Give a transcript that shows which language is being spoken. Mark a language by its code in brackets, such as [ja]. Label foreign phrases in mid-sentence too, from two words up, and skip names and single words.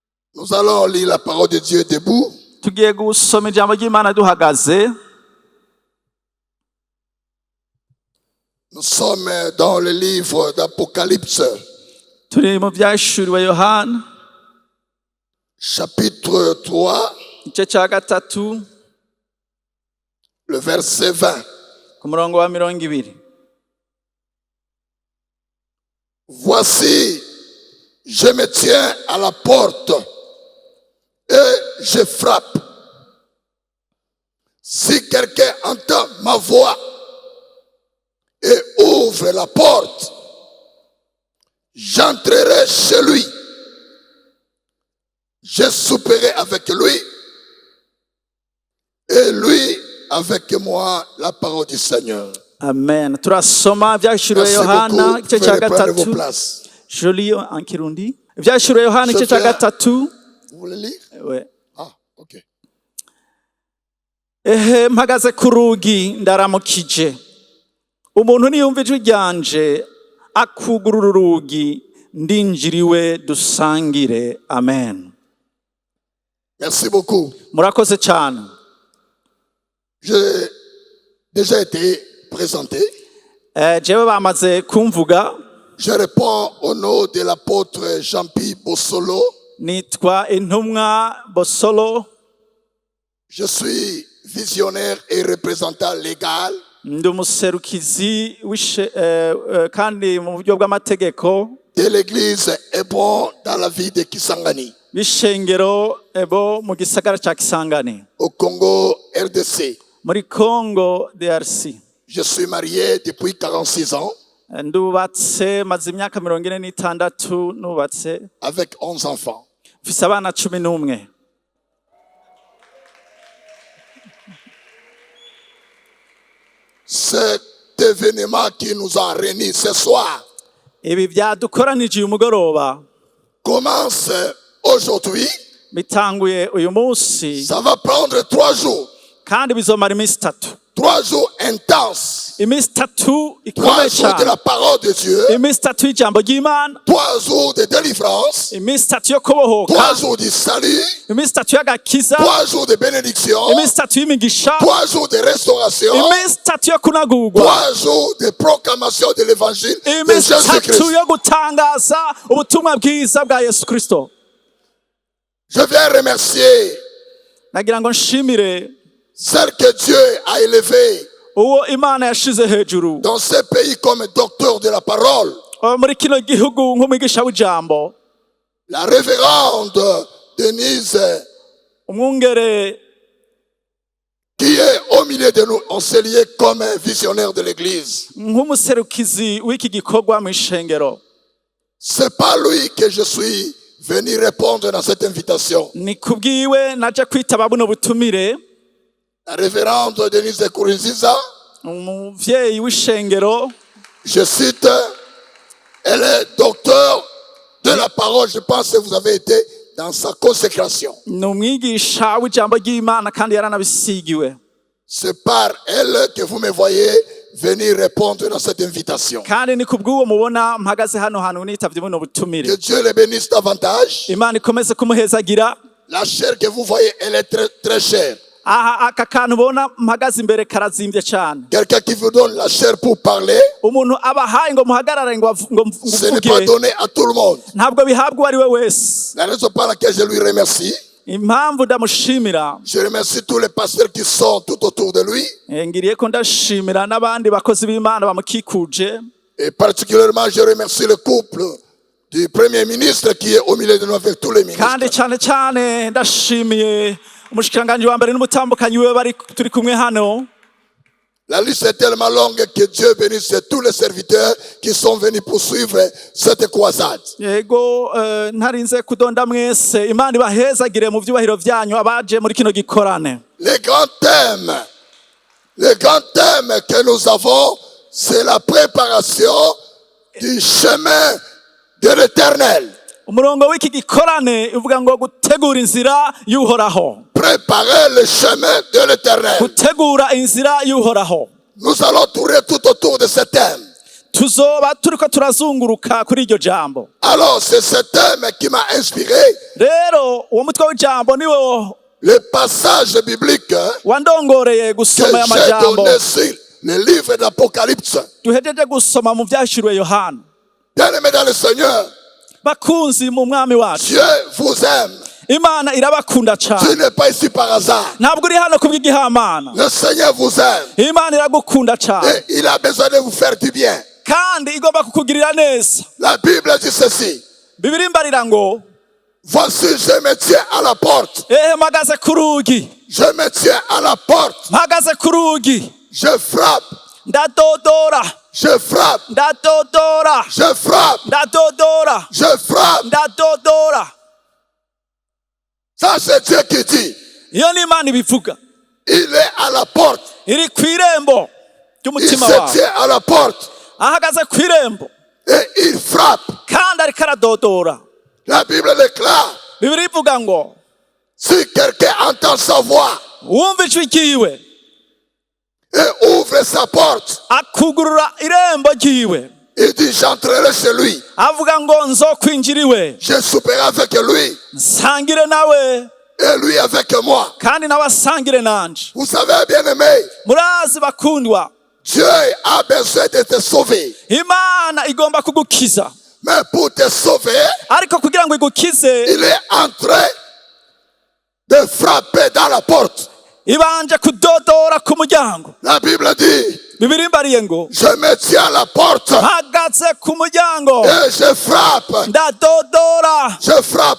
[fr] Nous allons lire la parole de Dieu debout. [rn] Tugiye gusoma ijambo ry'Imana duhagaze. [fr] Nous sommes dans le livre d'Apocalypse, [rn] Turi mu byashuriwe Yohana [fr] chapitre 3, [rn] igice cya gatatu [fr] le verset 20. [rn] ku murongo wa 20. [fr] Voici, je me tiens à la porte et je frappe. Si quelqu'un entend ma voix et ouvre la porte, j'entrerai chez lui. Je souperai avec lui et lui avec moi, la parole du Seigneur. [rn] Amen. Turasoma byashuriwe [fr] Merci [rn] Yohana [fr] beaucoup. [rn] igice cya [fr] Veuillez prendre vos [rn] gatatu. [fr] places. Je lis en Kirundi. [rn] Byashuriwe Yohana igice cya gatatu. [fr] Vous voulez lire? Ouais. Ah, ok. [rn] Mpagaze ku rugi ndaramukije. Umuntu niyumva ijwi ryanje akugurura urugi ndinjiriwe dusangire. Amen. [fr] Merci beaucoup. [rn] Murakoze cyane. [fr] J'ai déjà été présenté. [rn] Jewe bamaze kumvuga. [fr] Je réponds au nom de l'apôtre Jean-Pierre Bossolo. [rn] Nitwa Intumwa Bosolo. [fr] Je suis visionnaire et représentant légal [rn] Ndi umuserukizi kandi mu buryo bw'amategeko [fr] de l'église Hébron dans la ville de Kisangani, [rn] b'ishengero ebo mu gisagara cya Kisangani [fr] au Congo RDC. [rn] muri Congo DRC. [fr] Je suis marié depuis 46 ans [rn] Ndubatse maze imyaka 46 nubatse [fr] avec 11 enfants. [rn] mfise abana 11. [fr] Cet événement qui nous a réunis ce soir [rn] Ibi byadukoranije uyu mugoroba [fr] commence aujourd'hui. [rn] bitanguye uyu munsi [fr] Ça va prendre 3 jours. [rn] kandi bizomara iminsi 3. [fr] 3 jours intenses. [rn] Iminsi 3 [fr] 3 [rn] ikomeye [fr] jours de la [rn] cyane. [fr] parole de Dieu. [rn] Iminsi 3 y'ijambo ry'Imana. [fr] 3 jours de délivrance. [rn] Iminsi 3 yo kubohoka. [fr] 3 jours du salut. [rn] Iminsi 3 y'agakiza. [fr] 3 jours de bénédiction. [rn] Iminsi 3 y'imigisha. [fr] 3 jours de restauration. [rn] Iminsi 3 yo kunagurwa. [fr] 3 jours de proclamation de l'évangile de [rn] Iminsi 3 [fr] Jésus-Christ. [rn] yo gutangaza ubutumwa bwiza bwa Yesu Kristo. [fr] Je viens remercier [rn] Nagira ngo nshimire [fr] celle que Dieu a élevée [rn] uwo Imana yashize hejuru [fr] dans ce pays comme docteur de la parole. [rn] muri kino gihugu nk'umwigisha w'ijambo. [fr] La révérende Denise [rn] Umwungere [fr] qui est au milieu de nous, on s'est lié comme un visionnaire de l'église. [rn] nk'umuserukizi w'iki gikorwa mu ishengero. [fr] C'est pas lui que je suis venu répondre dans cette invitation. [rn] Ni kubwiwe naje kwitaba buno butumire. [fr] La révérende Denise Kourinziza, [rn] Umuvyeyi w'ishengero, [fr] je cite, elle est docteur de la parole. Je pense que vous avez été dans sa consécration. [rn] ni umwigisha w'ijambo ry'Imana kandi yaranabisigiwe. [fr] C'est par elle que vous me voyez venir répondre dans cette invitation. [rn] Kandi ni kubw'uwo mubona mpagaze hano hantu nitavye buno butumire. [fr] Que Dieu le bénisse davantage. [rn] Imana ikomeze kumuhezagira. [fr] La chair que vous voyez, elle est très, très chère. [rn] Aha aka kantu ubona mpagaze imbere karazimvye cyane. [fr] Quelqu'un qui vous donne la chair pour parler, [rn] Umuntu abahaye ngo muhagarare ngo [fr] ce n'est pas [rn] mvuge [fr] donné à tout le monde. [rn] ntabwo bihabwa uwo ari we wese. [fr] La raison par laquelle je lui remercie, [rn] Impamvu ndamushimira, [fr] je remercie tous les pasteurs qui sont tout autour de lui. [rn] ngiriye ko ndashimira n'abandi bakozi b'Imana bamukikuje. [fr] Et particulièrement, je remercie le couple du Premier ministre qui est au milieu de nous avec tous les [rn] Kandi [fr] ministres. [rn] cyane cyane ndashimiye umushikiranganji wa mbere n'umutambukanyi we bari turi kumwe hano. [fr] La liste est tellement longue que Dieu bénisse tous les serviteurs qui sont venus pour suivre cette croisade. [rn] Yego ntarinze kudonda mwese, Imana ibahezagire mu byubahiro byanyu abaje muri kino gikorane. [fr] Le grand thème que nous avons, c'est la préparation du chemin de l'Éternel. [rn] Umurongo w'iki gikorane uvuga ngo gutegura inzira y'Uhoraho. [fr] Préparer le chemin de l'Éternel. [rn] Gutegura inzira y'Uhoraho. [fr] Nous allons tourner tout autour de ce thème. [rn] tuzoba turiko turazunguruka kuri iryo jambo. [fr] Alors c'est ce thème qui m'a inspiré. [rn] Rero uwo mutwe w'ijambo niwo [fr] Le passage biblique [rn] wandongoreye [fr] que [rn] gusoma ya [fr] j'ai [rn] majambo [fr] donné sur le livre d'Apocalypse. [rn] duhejeje gusoma mu vyashiriwe Yohana. [fr] Bien-aimés dans le Seigneur, [rn] Bakunzi mu mwami wacu, [fr] Dieu vous aime. [rn] Imana irabakunda [fr] Tu [rn] cyane. [fr] n'es pas ici par hasard. [rn] Ntabwo uri hano kubw'igihamana. [fr] Le Seigneur vous aime. [rn] Imana iragukunda cyane [fr] Et il a besoin de vous faire du bien. [rn] kandi igomba kukugirira neza. [fr] La Bible dit ceci. [rn] Bibiri mbarira ngo [fr] Voici, je me tiens à la porte. [rn] mpagaze ku rugi, [fr] Je me tiens à la porte. [rn] mpagaze ku rugi, [fr] Je frappe. [rn] ndadodora, [fr] Je frappe. [rn] ndadodora, [fr] Je frappe. [rn] ndadodora, [fr] Je frappe. [rn] ndadodora. [fr] Ça, c'est Dieu qui dit. [rn] Iyo ni Imana ibivuga. [fr] Il est à la porte. [rn] Iri ku irembo [fr] Il [rn] ry'umutima [fr] se [rn] wawe. [fr] tient à la porte. [rn] Ahagaze ku irembo [fr] Et il frappe. [rn] kandi ariko aradodora. [fr] La Bible déclare. [rn] Bibiri ivuga ngo [fr] Si quelqu'un entend sa voix [rn] wumva ijwi ryiwe [fr] et ouvre sa porte, [rn] akugurura irembo ryiwe, [fr] il dit j'entrerai chez lui. [rn] avuga ngo nzokwinjira iwe, [fr] Je souperai avec lui [rn] nsangire nawe [fr] et lui avec moi. [rn] kandi nawe asangire nanje. [fr] Vous savez, bien aimé, [rn] Murazi bakundwa, [fr] Dieu a besoin de te sauver. [rn] Imana igomba kugukiza, [fr] Mais pour te sauver, [rn] ariko kugira ngo igukize [fr] il est en train de frapper dans la porte. [rn] ibanje kudodora ku muryango. [fr] La Bible dit, [rn] Bibiri mbariye ngo [fr] je me tiens à la porte [rn] mpagaze ku muryango, [fr] et je frappe. [rn] ndadodora, [fr] Je frappe.